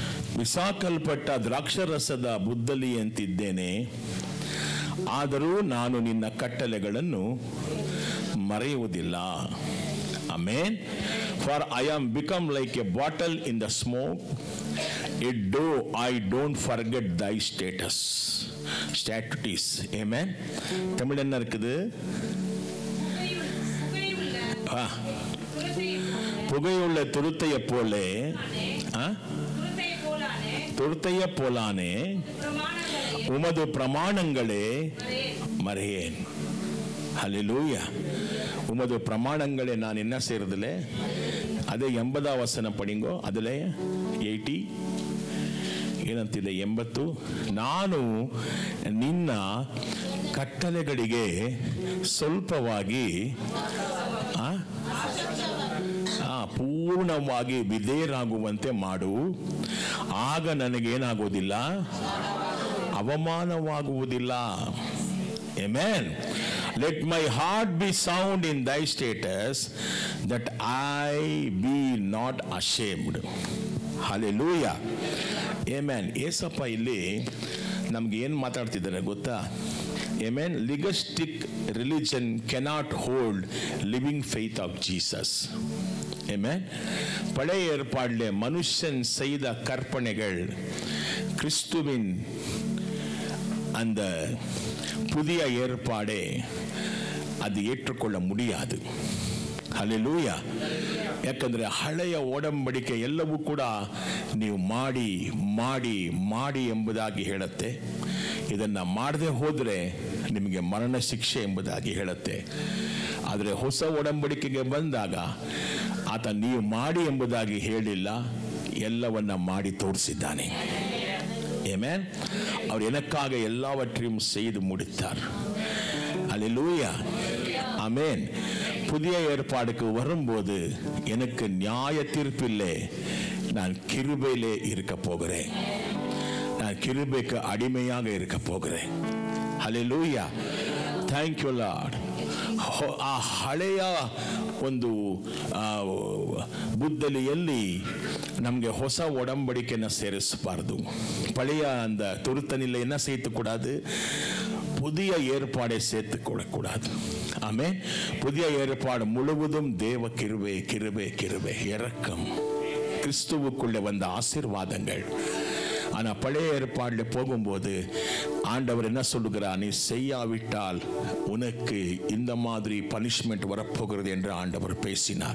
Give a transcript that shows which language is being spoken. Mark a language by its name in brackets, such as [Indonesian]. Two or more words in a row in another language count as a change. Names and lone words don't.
[Kannada] ಬಿಸಾಕಲ್ಪಟ್ಟ ದ್ರಾಕ್ಷರಸದ ಬುದ್ದಲಿಯಂತಿದ್ದೇನೆ, ಆದರೂ ನಾನು ನಿನ್ನ ಕಟ್ಟಳೆಗಳನ್ನು ಮರೆಯುವುದಿಲ್ಲ. ಆಮೆನ್. [English] For I am become like a bottle in the smoke, it do I don't forget thy statutes. [Tamil] ஆமென். தமிழ் என்ன இருக்குது? புகையுள்ள துருத்தைய போலே, துருத்தைய போலானே உமது பிரமாணங்களே மறையேன். ஹல்லேலூயா. உமது பிரமாணங்களே நான் என்ன செய்யறதுல, [Kannada] ಅದೇ 80 ವಚನ ಪಡಿಂಗೋ, ಅದಲೇ 80 ಏನಂತಿದೆ 80. ನಾನು ನಿನ್ನ ಕಟ್ಟಳೆಗಳಿಗೆ ಸ್ವಲ್ಪವಾಗಿ ಪೂರ್ಣವಾಗಿ ವಿಧೇಯರಾಗುವಂತೆ ಮಾಡು, ಆಗ ನನಗೇನಾಗುವುದಿಲ್ಲ, ಅವಮಾನವಾಗುವುದಿಲ್ಲ. [English] Amen. Let my heart be sound in thy status, that I be not ashamed. Hallelujah. Amen. [Kannada] ಏಸಪ್ಪ ಇಲ್ಲಿ ನಮ್ಗೆ ಏನು ಮಾತಾಡ್ತಿದ್ದಾರೆ ಗೊತ್ತಾ? [English] Amen. Legalistic religion cannot hold living faith of Jesus. Amen. [Tamil] பழைய ஏற்பாடிலே மனுஷன் செய்த கற்பனைகள் கிறிஸ்துவின் அந்த புதிய ஏற்பாடே அது ஏற்றுக்கொள்ள முடியாது. [Kannada] ಹಲ್ಲೆಲೂಯಾ. ಯಾಕಂದರೆ ಹಳೆಯ ಒಡಂಬಡಿಕೆ ಎಲ್ಲವೂ ಕೂಡ ನೀವು ಮಾಡಿ ಮಾಡಿ ಮಾಡಿ ಎಂಬುದಾಗಿ ಹೇಳುತ್ತೆ. ಇದನ್ನು ಮಾಡದೆ ಹೋದರೆ ನಿಮಗೆ ಮರಣ ಶಿಕ್ಷೆ ಎಂಬುದಾಗಿ ಹೇಳುತ್ತೆ. ಆದರೆ ಹೊಸ ಒಡಂಬಡಿಕೆಗೆ ಬಂದಾಗ ಆತ ನೀವು ಮಾಡಿ ಎಂಬುದಾಗಿ ಹೇಳಿಲ್ಲ, ಎಲ್ಲವನ್ನ ಮಾಡಿ ತೋರಿಸಿದ್ದಾನೆ. ಆಮೆನ್. [Tamil] அவர் எனக்காக எல்லாவற்றையும் செய்து முடித்தார். ஹல்லேலூயா. ஆமென். புதிய ஏற்பாடுக்கு வரும்போது எனக்கு நியாய தீர்ப்பில்லை, நான் கிருபையிலே இருக்க போகிறேன். நான் கிருபைக்கு அடிமையாக இருக்க போகிறேன். ஹல்லேலூயா. [English] Thank you Lord. [Kannada] ಆ ಹಳೆಯ ಒಂದು ಬುದ್ದಲಿಯಲ್ಲಿ ನಮಗೆ ಹೊಸ ಒಡಂಬಡಿಕೆಯನ್ನು ಸೇರಿಸಬಾರ್ದು. [Tamil] பழைய அந்த துருத்தநிலையை சேர்த்துக்கூடாது, புதிய ஏற்பாடை சேர்த்து கொள்ளக்கூடாது. ஆமே. புதிய ஏற்பாடு முழுவதும் தேவ கிருபை கிருபை கிருபை, இரக்கம், கிறிஸ்துவுக்குள்ளே வந்த ஆசீர்வாதங்கள். ஆனால் பழைய ஏற்பாடில் போகும்போது ஆண்டவர் என்ன சொல்லுகிறார், நீ செய்யாவிட்டால் உனக்கு இந்த மாதிரி பனிஷ்மெண்ட் வரப்போகிறது என்று ஆண்டவர் பேசினார்.